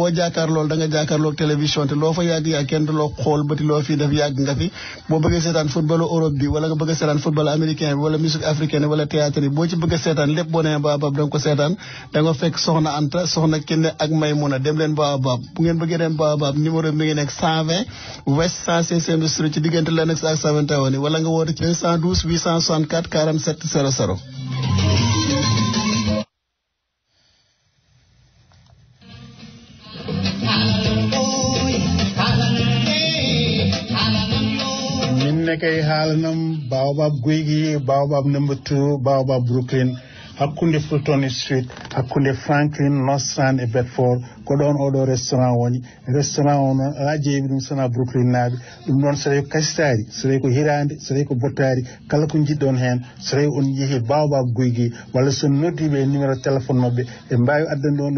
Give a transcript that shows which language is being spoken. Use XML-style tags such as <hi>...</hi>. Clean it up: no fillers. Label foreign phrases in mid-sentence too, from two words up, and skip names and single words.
<wo>boo jaakaar loolu da nga jaakaar loolu télévision te loo fa yàgg kenn du loo xool bëti loo fii def yàgg nga fi boo bëggee seetaan footballu Europe bi wala nga bëgg a seetaan</wo> <fr>football américain</fr> <wo>bi wala</wo> <fr>musique africaine</fr> <wo>wala théâtre yi boo ci bëgg a seetaan lépp boo nee Baobab da nga ko seetaan da nga fekk soxna Anta soxna Kine ak Maymuna dem leen Baobab bu ngeen bëggee dem Baobab numéro mi ngi nekk 120 West 116e Street ci diggante Lennox ak 71 wala nga woote ci 112 864 47 00.</wo> <ff>nekkay haalanam Baobab Guygi Baobab number 2 Baobab Brooklyn hakkunde Fulton Street hakkunde Franklin Nostrand e Bedford ko ɗon oɗo restaurant woni restaurant o noon ala jeewi ɗum sona Brooklyn naaɓe ɗum ɗon so tawi ko kasitari so tawi ko hirande so tawi ko bottari kala ko jiɗɗon hen so tawi on yeehi Baobab Guygi walla so noddiɓe</ff> <fr>numéro téléphone</fr> <ff>mabɓe ɓe mbawi addande on</ff>